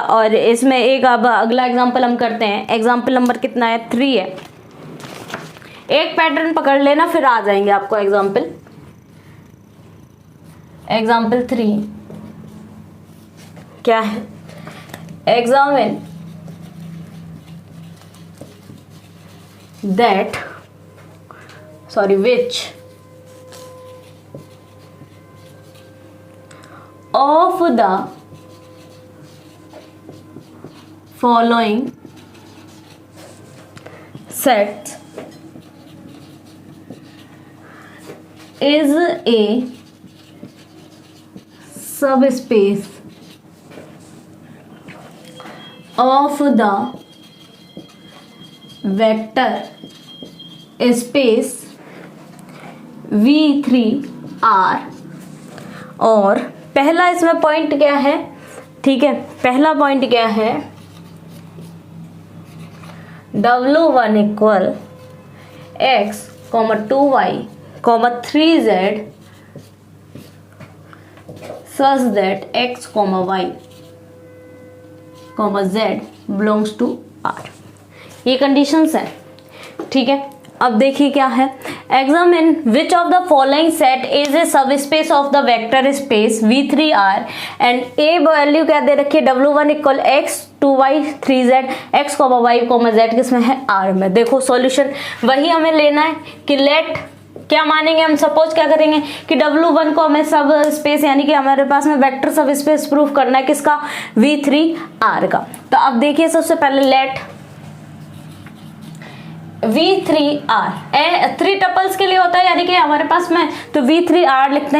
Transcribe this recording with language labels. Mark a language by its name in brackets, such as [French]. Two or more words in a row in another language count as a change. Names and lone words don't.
[Hindi] और इसमें एक अब अगला एग्जाम्पल हम करते हैं, [English] example number [Hindi] कितना है 3 है। एक पैटर्न पकड़ लेना फिर आ जाएंगे आपको एग्जाम्पल। एग्जाम्पल 3 क्या है, [English] एग्जामिन that which of the following sets is a subspace of the vector space V3R। [Hindi] और पहला इसमें पॉइंट क्या है, ठीक है, पहला पॉइंट क्या है, [English] W1 इक्वल x, 2y, 3z such that x, y, z belongs to R। [Hindi] ये कंडीशंस है, ठीक है। अब देखिए क्या है, [English] examine which of the following set is a sub space of the vector space V3R and a value [Hindi] क्या दे रखी है, W1 इक्वल x, 2y, 3z, x, y, z किसमें है, R में। देखो सॉल्यूशन वही हमें लेना है कि लेट क्या मानेंगे हम, सपोज क्या करेंगे कि W1 को हमें [English] sub space [Hindi] यानी कि हमारे पास में [English] vector sub space proof [Hindi] करना है किसका, V3R का। तो अब देखिए सबसे पहले लेट V3R 3 टपल्स के लिए होता है यानी कि हमारे पास में, तो V3R लिखते हैं।